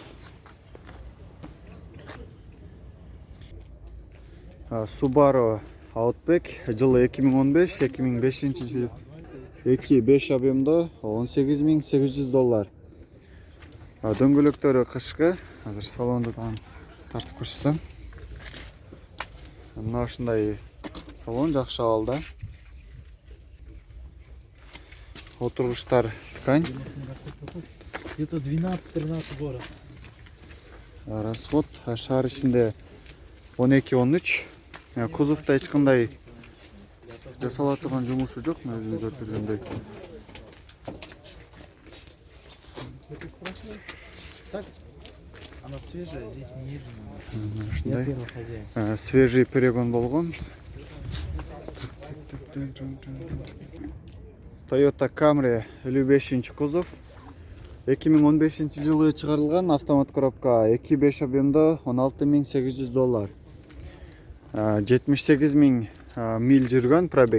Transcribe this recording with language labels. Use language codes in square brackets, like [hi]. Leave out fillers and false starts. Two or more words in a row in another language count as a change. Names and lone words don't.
[ky] Subaru Outback жылы 2015-2005 жыл 2.5 объемда $18.800. Дөңгөлөктөрү кышкы. Азыр салонду тартып көрсөтөм. Мына ушундай салон жакшы абалда. Отургучтар ткань. [ru] Где-то 12-13 город. [ky] Расход шаар ичинде 12-13. Кузовда эч кандай жасала турган жумушу жок, өзүңүздөр көргөндөй. [ru] Так, она свежая, здесь нежная. Я [ky] Ушундай [ru] первый хозяин. свежий перегон [ky] болгон. Toyota Camry 55 кузов. 2015 жылы чыгарылган автомат коробка 2.5 объемда $16.800. 78.000 миль жүргөн пробег.